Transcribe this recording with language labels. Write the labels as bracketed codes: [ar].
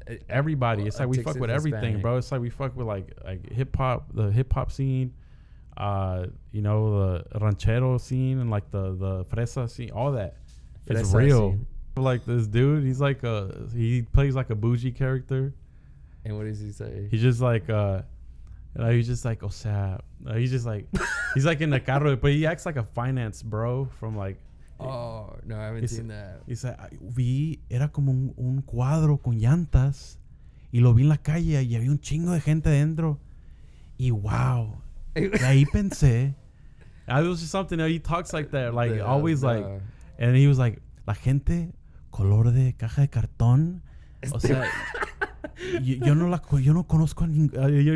[en] everybody, it's like we fuck with everything, Hispanic, bro. It's like we fuck with like hip hop, the hip hop scene, you know, the ranchero scene and like the fresa scene, all that. It's real. Scene. Like this dude, he's like he plays like a bougie character. And what does he say? He's just like And he's just like, [es] o sea, [en] he's just like, he's like in the carro, but he acts like a finance bro from like. Oh, no, I haven't seen that. He's like, [es] vi, era como un cuadro con llantas y lo vi en la calle y había un chingo de gente dentro. Y wow. Y ahí pensé. [en] It was just something that he talks like that, like always like. And he was like, [es] la gente, color de caja de cartón. O sea, yo no conozco a ningún.